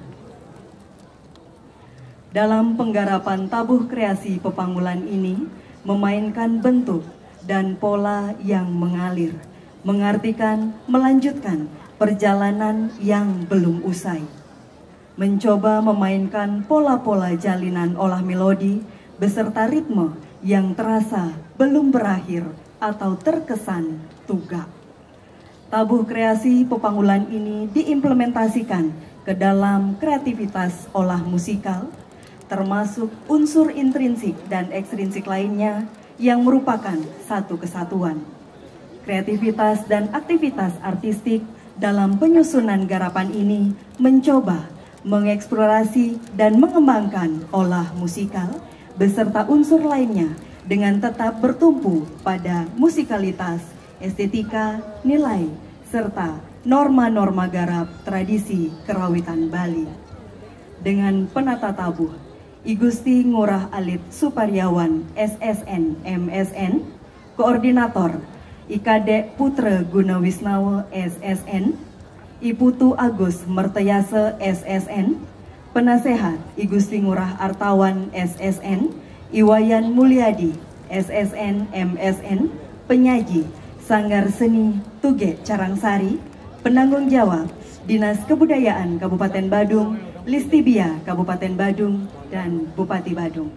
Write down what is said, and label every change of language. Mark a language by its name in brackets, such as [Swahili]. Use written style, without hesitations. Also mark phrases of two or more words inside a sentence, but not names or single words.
[Indonesian] Dalam penggarapan tabuh kreasi Pepanggulan ini memainkan bentuk dan pola yang mengalir, mengartikan melanjutkan perjalanan yang belum usai. Mencoba memainkan pola-pola jalinan olah melodi beserta ritme yang terasa belum berakhir atau terkesan tugak. Tabuh kreasi Pepanggulan ini diimplementasikan ke dalam kreativitas olah musikal, termasuk unsur intrinsik dan ekstrinsik lainnya yang merupakan satu kesatuan. Kreativitas dan aktivitas artistik dalam penyusunan garapan ini mencoba mengeksplorasi dan mengembangkan olah musikal beserta unsur lainnya dengan tetap bertumpu pada musikalitas, estetika, nilai, serta norma-norma garap tradisi kerawitan Bali. Dengan penata tabuh I Gusti Ngurah Alit Suparyawan SSN MSN, Koordinator I Kadek Putra Gunawisnawa SSN, I Putu Agus Mertayasa SSN, Penasehat I Gusti Ngurah Artawan SSN, I Wayan Mulyadi SSN MSN, Penyaji Sanggar Seni Tugek Carangsari, Penanggung Jawab Dinas Kebudayaan Kabupaten Badung, Listibia Kabupaten Badung, dan Bupati Badung.